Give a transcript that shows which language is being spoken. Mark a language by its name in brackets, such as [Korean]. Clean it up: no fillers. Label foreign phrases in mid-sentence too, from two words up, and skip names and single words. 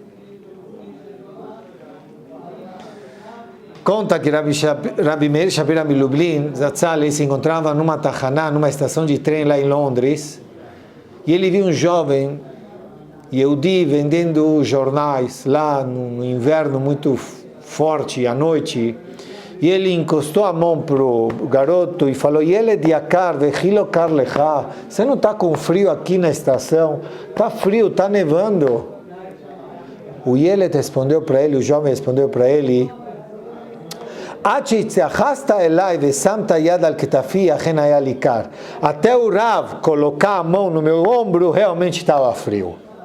[Portuguese] Conta que Rabbi Meir Shapira Milublin, Zatzal, ele se encontrava numa tahaná, numa estação de trem lá em Londres, e ele viu um jovem Yehudi vendendo jornais lá no inverno muito forte, à noite. E ele encostou a mão para o garoto e falou, [Hebrew] ילד יקר וכי לא קר לך, [Portuguese] você não está com frio aqui na estação? Está frio, está nevando. O Yeled respondeu para ele, o jovem respondeu para ele, até o Rav colocar a mão no meu ombro, realmente estava frio.